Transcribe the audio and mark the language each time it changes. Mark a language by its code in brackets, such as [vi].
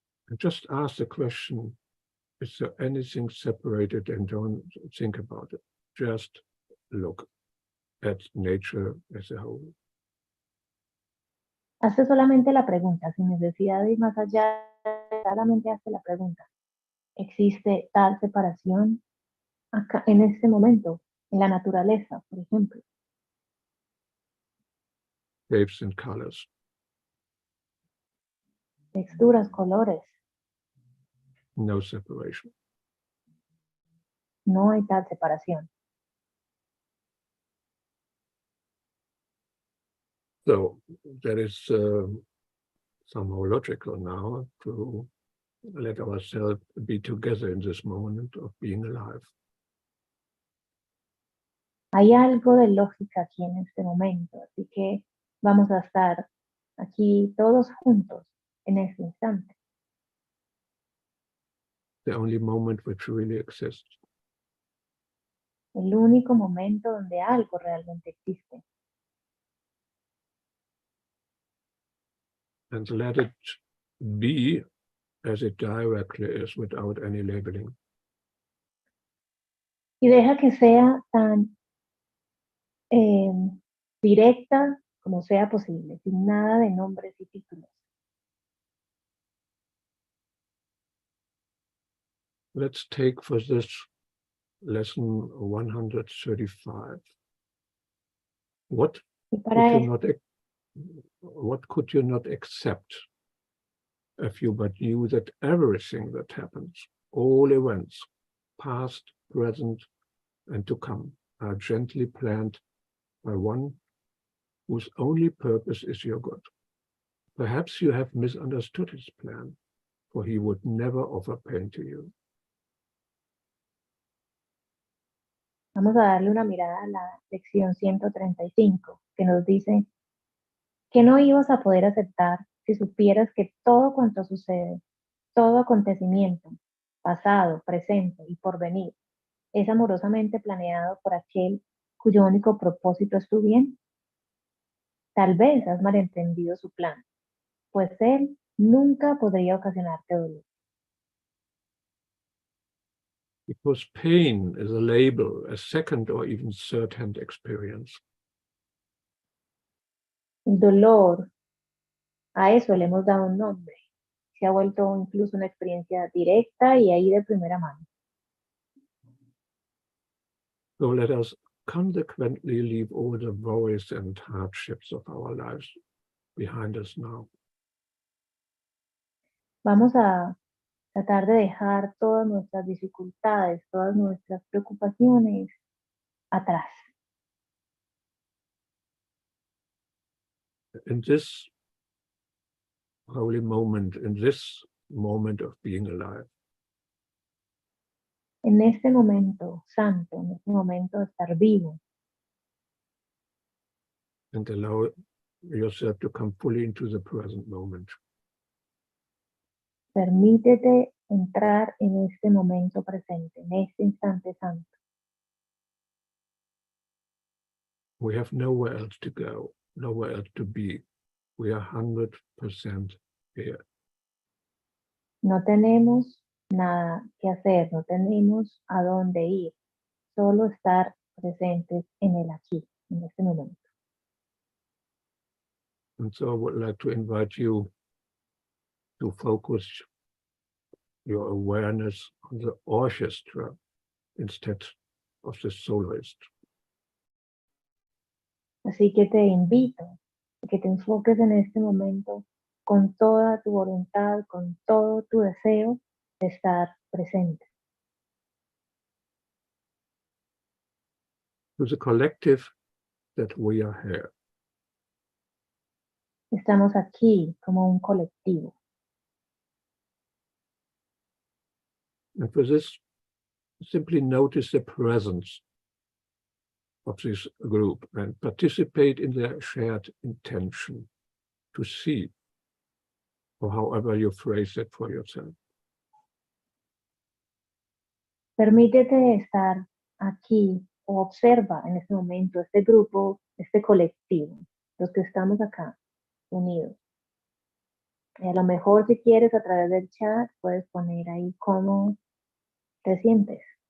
[en] And just ask the question, is there anything separated, and don't think about it. Just look at nature as a whole. [es] Hazte solamente la pregunta, sin necesidad de ir más allá, solamente hazte la pregunta. ¿Existe tal separación acá en este momento, en la naturaleza, por ejemplo? [en] Shapes and colors. [es] Texturas, colores, [en] No separation. [es] no hay tal separación. [en] So that is somehow logical now to let ourselves be together in this moment of being alive. [es] Hay algo de lógica aquí en este momento, así que vamos a estar aquí todos juntos en este instante. [en] The only moment which really exists. [es] El único momento donde algo realmente existe. [en] And let it be as it directly is without any labeling. [es] Y deja que sea tan directa como sea posible, sin nada de nombres y títulos. [en] Let's take for this lesson 135. What [es] Y para [en] could you not accept if you but knew that everything that happens, all events, past, present, and to come, are gently planned by one whose only purpose is your good? Perhaps you have misunderstood his plan, for he would never offer pain to you. [es] Vamos a darle una mirada a la lección 135, que nos dice que no ibas a poder aceptar si supieras que todo cuanto sucede, todo acontecimiento, pasado, presente y porvenir, es amorosamente planeado por aquel cuyo único propósito es tu bien. Tal vez has malentendido su plan, pues él nunca podría ocasionarte dolor. [en] Because pain is a label, a second or even third-hand experience. [es] El dolor, a eso le hemos dado un nombre. Se ha vuelto incluso una experiencia directa y ahí de primera mano. [en] So let us consequently leave all the worries and hardships of our lives behind us now. [es] Vamos a tratar de dejar todas nuestras dificultades, todas nuestras preocupaciones atrás. [en] In this holy moment, in this moment of being alive, [es] En este momento santo, en este momento de estar vivo, [en] and allow yourself to come fully into the present moment. [es] Permítete entrar en este momento presente, en este instante santo. [en] We have nowhere else to go, nowhere else to be. We are 100% here. [es] No tenemos nada que hacer, no tenemos a dónde ir, solo estar presentes en el aquí, en este momento. [en] And so I would like to invite you to focus your awareness on the orchestra instead of the soloist. [es] Así que te invito a que te enfoques en este momento con toda tu voluntad, con todo tu deseo de estar presente. [en] To the collective that we are here. [es] Estamos aquí como un colectivo. [en] And for this, simply notice the presence of this group and participate in their shared intention to see, or however you phrase it for yourself. [es] Permítete estar aquí o observa en este momento este grupo, este colectivo, los que estamos acá unidos. A lo mejor si quieres a través del chat puedes poner ahí cómo te sientes.